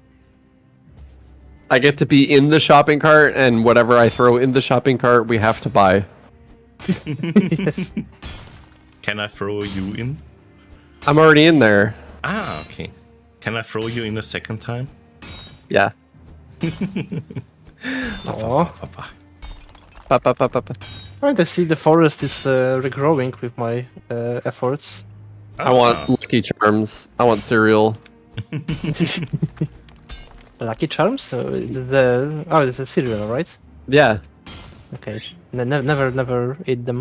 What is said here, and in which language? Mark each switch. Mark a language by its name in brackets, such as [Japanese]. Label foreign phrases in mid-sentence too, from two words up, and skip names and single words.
[English] I get to be in the shopping cart, and whatever I throw in the shopping cart, we have to buy. Yes. Can I throw you in? I'm already in there. Ah, okay. Can I throw you in a second time? Yeah. Oh, Papa. Ba, ba, ba, ba, ba. right. I see the forest is regrowing with my efforts. I want Lucky Charms. I want cereal. Lucky Charms? It's a cereal, right? Yeah. Okay. Never ate them.